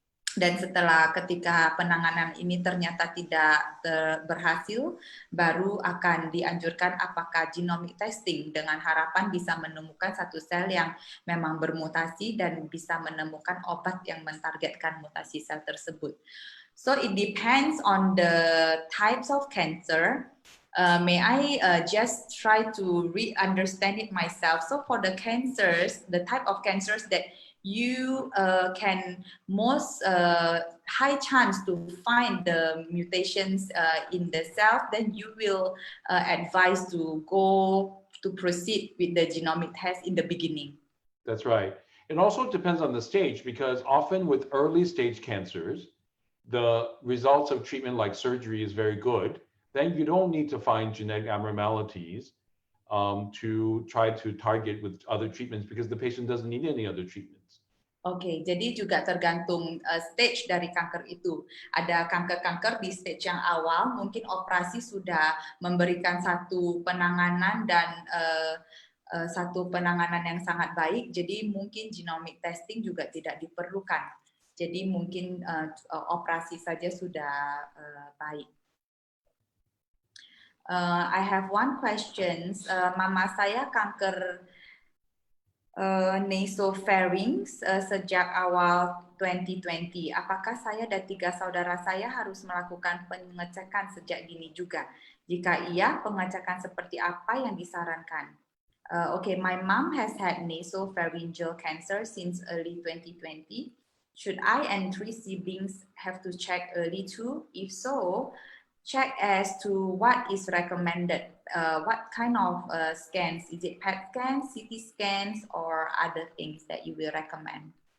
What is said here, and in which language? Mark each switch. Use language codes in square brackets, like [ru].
[id] Dan setelah ketika penanganan ini ternyata tidak berhasil, baru akan dianjurkan apakah genomic testing dengan harapan bisa menemukan satu sel yang memang bermutasi dan bisa menemukan obat yang mentargetkan mutasi sel tersebut. [en] So it depends on the types of cancer. May I just try to re-understand it myself? So for the cancers, the type of cancers that you can most high chance to find the mutations in the cell, then you will advise to proceed with the genomic test in the beginning. That's right. It also depends on the stage, because often with early stage cancers, the results of treatment like surgery is very good. Then you don't need to find genetic abnormalities to try to target with other treatments because the patient doesn't need any other treatments. [id] Oke, jadi juga tergantung stage dari kanker itu. Ada kanker-kanker di stage yang awal, mungkin operasi sudah memberikan satu penanganan dan satu penanganan yang sangat baik, jadi mungkin genomic testing juga tidak diperlukan. Jadi mungkin operasi saja sudah baik. [en] I have one question. [id] Mama saya kanker nasopharynx sejak awal 2020. Apakah saya dan 3 saudara saya harus melakukan pengecekan sejak dini juga? Jika iya, pengecekan seperti apa yang disarankan? [en] Okay, my mom has had nasopharyngeal cancer since early 2020. Should I and 3 siblings have to check early too? If so, check as to what is recommended. What kind of scans? Is it PET scans, CT scans, or other things that you will recommend?